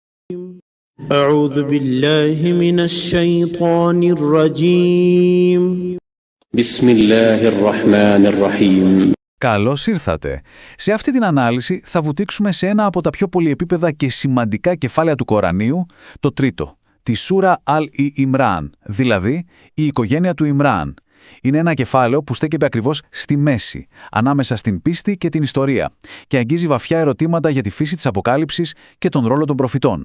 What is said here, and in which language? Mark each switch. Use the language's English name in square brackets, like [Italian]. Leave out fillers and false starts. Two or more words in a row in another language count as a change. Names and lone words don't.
[Arabic] أعوذ بالله من الشيطان الرجيم. بسم الله الرحمن الرحيم. [Greek] Καλώς ήρθατε. Σε αυτή την ανάλυση θα βουτήξουμε σε ένα από τα πιο πολυεπίπεδα και σημαντικά κεφάλαια του Κορανίου, το τρίτο, τη Σούρα Αλ-Ιμράν, δηλαδή η οικογένεια του Ιμράν. Είναι ένα κεφάλαιο που στέκεται ακριβώς στη μέση, ανάμεσα στην πίστη και την ιστορία, και αγγίζει βαθιά ερωτήματα για τη φύση της αποκάλυψης και τον ρόλο των προφητών.